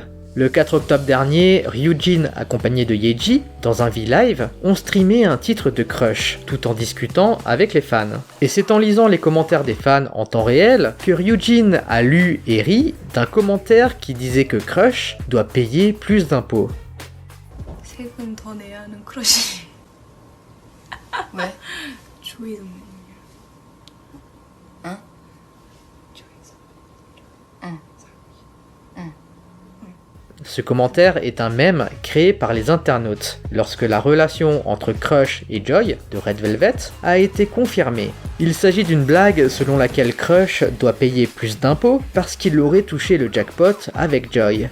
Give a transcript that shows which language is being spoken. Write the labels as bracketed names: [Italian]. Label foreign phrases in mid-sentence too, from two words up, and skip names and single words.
[French] Le 4 octobre dernier, Ryujin, accompagné de Yeji, dans un V-Live, ont streamé un titre de Crush, tout en discutant avec les fans. Et c'est en lisant les commentaires des fans en temps réel que Ryujin a lu et ri d'un commentaire qui disait que Crush doit payer plus d'impôts. [Korean] 세금 더 내야 하는 크러쉬. 왜? 조이 선배님. 응? 조이 선배님. 응. [French] Ce commentaire est un mème créé par les internautes lorsque la relation entre Crush et Joy de Red Velvet a été confirmée. Il s'agit d'une blague selon laquelle Crush doit payer plus d'impôts parce qu'il aurait touché le jackpot avec Joy.